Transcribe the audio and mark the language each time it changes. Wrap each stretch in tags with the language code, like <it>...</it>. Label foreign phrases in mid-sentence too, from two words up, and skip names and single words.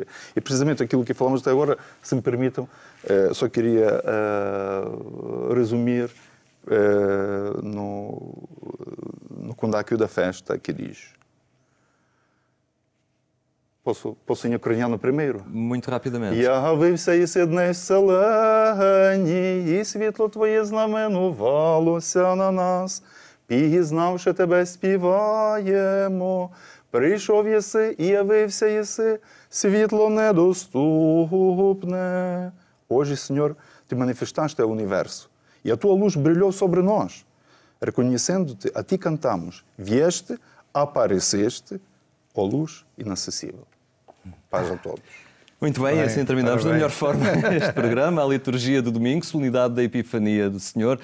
<pt>E precisamente aquilo que falamos até agora, se me permitam, só queria resumir no condáquio da festa, que diz... Posso em ucraniano primeiro? Muito rapidamente.</pt> <uk>Явився єси днес селені, і світло Твоє знаменувалося на нас. Пізнавши Тебе, співаємо. Прийшов єси і явився єси, світло недоступне.</uk> <pt>Hoje, Senhor, Te manifestaste ao universo, e a Tua luz brilhou sobre nós. Reconhecendo-Te, a Ti cantamos. Vieste, apareceste, ó luz inacessível. Paz a todos. Muito bem, assim terminamos da melhor forma este programa, a liturgia do domingo, solenidade da Epifania do Senhor.</pt>